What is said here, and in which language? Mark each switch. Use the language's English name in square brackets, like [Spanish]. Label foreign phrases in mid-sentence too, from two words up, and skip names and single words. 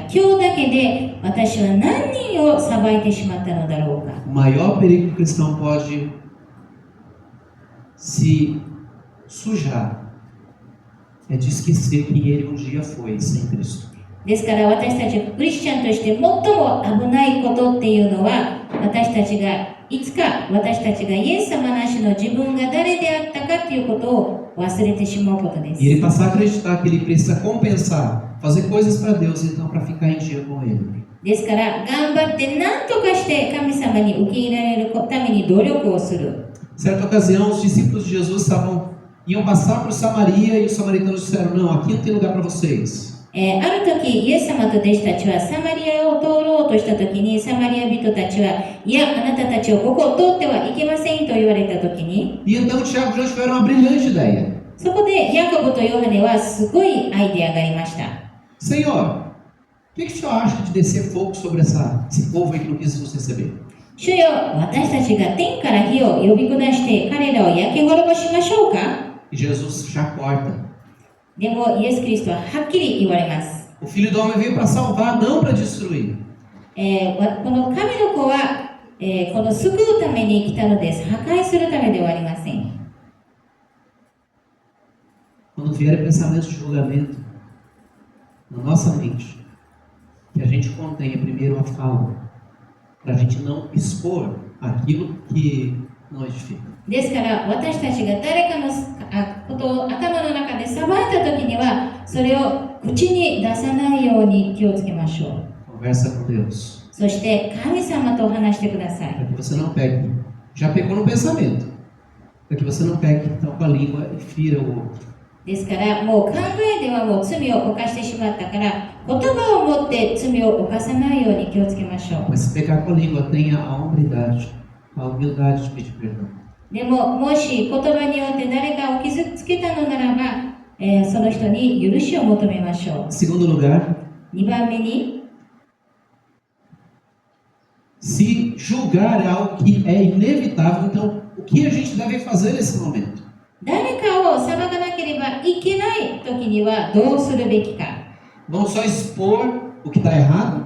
[Japanese] 今日だけで私は何人を裁いてしまったのだろうか。 [Portuguese] O maior perigo que o cristão pode se sujar é de esquecer quem ele um dia foi sem Cristo. [Japanese] ですから私たちクリスチャンとして最も危ないことっていうのは、私たちがいつか私たちがイエス様なしの自分が誰であったかということを忘れてしまうことです。 [Portuguese] E ele passar a acreditar que ele precisa compensar, fazer coisas para Deus, então para ficar em dia com ele. [Japanese] ですから頑張って何とかして神様に受け入れられるために努力をする。 [Portuguese] Certa ocasião, os discípulos de Jesus iam passar por Samaria e os samaritanos disseram: não, aqui não tem lugar para vocês. [Japanese] ある時イエス様と弟子たちはサマリアを通ろうとした時に、サマリア人たちは、いや、あなたたちをここを通ってはいけませんと言われた時に、 [Portuguese] E então Tiago e João tiveram uma brilhante ideia. [Japanese] そこでヤコブとヨハネはすごいアイデアがありました。 [Portuguese] Senhor, o que o senhor acha de descer fogo sobre esse povo aí que não quis nos receber? [Japanese] 主よ、私たちが天から火を呼び下して彼らを焼き滅ぼしましょうか。 [Portuguese] E Jesus já corta. [Japanese] でもイエス・キリストははっきり言われます。 [Portuguese] O Filho do Homem veio para salvar, não para destruir. [Japanese] この神の子は、この救うために来たのです。破壊するためではありません。 [Portuguese] Quando vierem pensamentos de julgamento na nossa mente, que a gente contenha primeiro a fala, para a gente não expor aquilo que não edifica. [Japanese] ですから私たちが誰かのことを頭の中で裁いた時にはそれを口に出さないように気をつけましょう。 [Portuguese] Conversa com Deus. [Japanese] そして神様と話してください。 [Portuguese] Para que você não pegue. Já pegou no pensamento. Para que você não pegue então com a língua e fira o outro. [Japanese] ですからもう考えではもう罪を犯してしまったから言葉を持って罪を犯さないように気をつけましょう。 [Portuguese] Mas se pegar com a língua, tenha a hombridade, a humildade de pedir perdão. [Japanese] でももし言葉によって誰かを傷つけたのならば、その人に許しを求めましょう。 [Portuguese] Segundo lugar, [Japanese] 2 番目に [Portuguese] se julgar é algo que é inevitável, então o que a gente deve fazer nesse momento? [Japanese] 誰かを裁かなければいけない時にはどうするべきか。 [Portuguese] Vamos só expor o que está errado?